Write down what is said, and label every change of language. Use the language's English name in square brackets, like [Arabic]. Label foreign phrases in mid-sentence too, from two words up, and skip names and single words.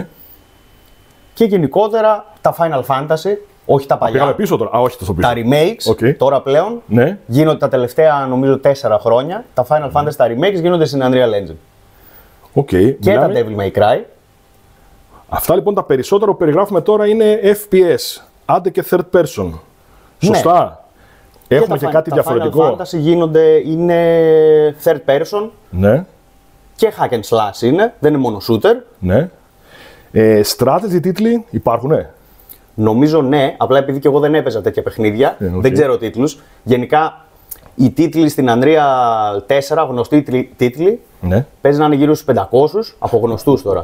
[Greek] Και γενικότερα τα Final Fantasy, όχι τα παλιά. Πήγαμε πίσω τώρα. Όχι τόσο πίσω. Τα remakes τώρα πλέον γίνονται τα τελευταία νομίζω 4 χρόνια. Τα Final Fantasy, τα remakes γίνονται στην Unreal Engine. Και τα Devil May Cry. Αυτά λοιπόν τα περισσότερα που περιγράφουμε τώρα είναι FPS. Άντε και [English] third person. [Greek] Σωστά. Έχουμε και κάτι διαφορετικό. Τα Final Fantasy είναι [English] third person. [Greek] Ναι. Και [English] hack and slash [Greek] είναι, δεν είναι μόνο shooter. Ναι. Strategy τίτλοι υπάρχουνε? Νομίζω ναι, απλά επειδή και εγώ δεν έπαιζα τέτοια παιχνίδια, δεν ξέρω τίτλους. Γενικά οι τίτλοι στην Unreal 4, γνωστοί τίτλοι, παίζει να είναι γύρω στους 500 από γνωστούς τώρα.